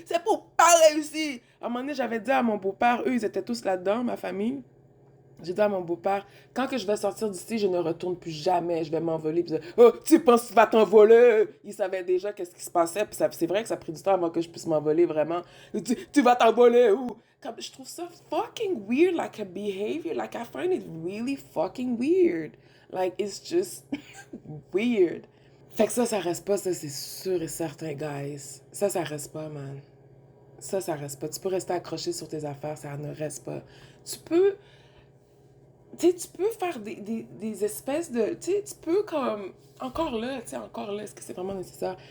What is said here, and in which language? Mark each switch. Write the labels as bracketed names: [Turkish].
[French] C'est pour pas réussir. À un moment donné, j'avais dit à mon beau-père, eux, ils étaient tous là-dedans, ma famille. J'ai dit à mon beau-père, quand que je vais sortir d'ici, je ne retourne plus jamais. Je vais m'envoler. Puis, oh, tu penses que tu vas t'envoler? Il savait déjà qu'est-ce qui se passait. Puis c'est vrai que ça a pris du temps avant que je puisse m'envoler vraiment. Tu vas t'envoler où? Comme, je trouve ça fucking weird, [English] like a behavior. Like, I find it really fucking weird. Like, it's just weird. [French] Fait que ça reste pas, ça c'est sûr et certain, guys. Ça reste pas, man. Ça reste pas. Tu peux rester accroché sur tes affaires, ça ne reste pas. Tu peux, tu peux faire des espèces de, tu peux comme, encore là, est-ce que c'est vraiment nécessaire?